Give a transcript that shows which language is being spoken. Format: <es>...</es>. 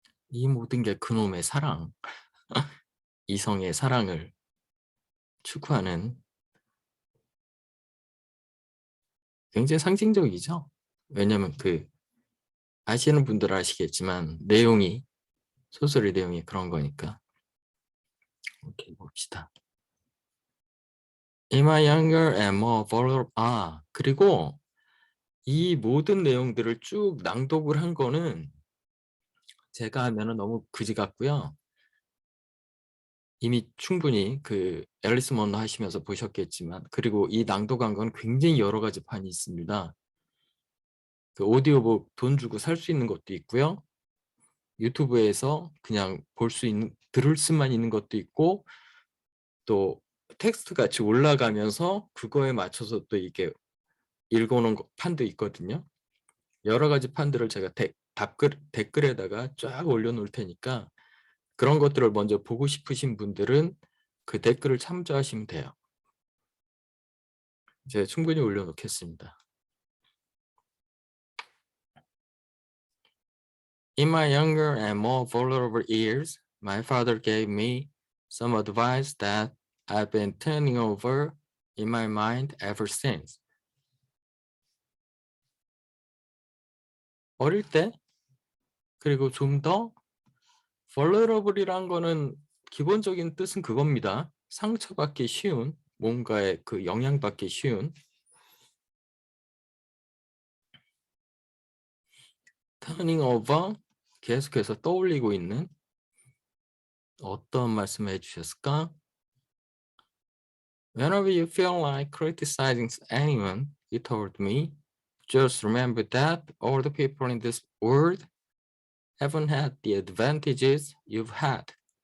<ko>이 모든 게 그놈의 사랑, 이성의 사랑을 추구하는 굉장히 상징적이죠. 왜냐면 그 아시는 분들은 아시겠지만 내용이 소설의 내용이 그런 거니까. 오케이, 봅시다.</ko> <en>Am I younger and more vulnerable?</en> <ko>그리고 이 모든 내용들을 쭉 낭독을 한 거는 제가 하면은 너무 그지 같고요. 이미 충분히 그 앨리스 먼로 하시면서 보셨겠지만, 그리고 이 낭독한 건 굉장히 여러 가지 판이 있습니다. 그 오디오북 돈 주고 살 수 있는 것도 있고요. 유튜브에서 그냥 볼 수 있는, 들을 수만 있는 것도 있고, 또 텍스트 같이 올라가면서 그거에 맞춰서 또 이게 읽어놓은 판도 있거든요. 여러 가지 판들을 제가 댓글에다가 쫙 올려놓을 테니까 그런 것들을 먼저 보고 싶으신 분들은 그 댓글을 참조하시면 돼요. 이제 충분히 올려놓겠습니다.</ko> <en>In my younger and more vulnerable years, my father gave me some advice that I've been turning over in my mind ever since.</en> <ko>어릴 때, 그리고 좀 더 vulnerable이란 거는 기본적인 뜻은 그겁니다. 상처받기 쉬운, 뭔가에 그 영향받기 쉬운.</ko> <en>turning over,</en> <ko>계속해서 떠올리고 있는. 어떤 말씀을 해주셨을까?</ko> <en>Whenever you feel like criticizing anyone, he told me, just remember that all the people in this world haven't had the advantages you've had.</en>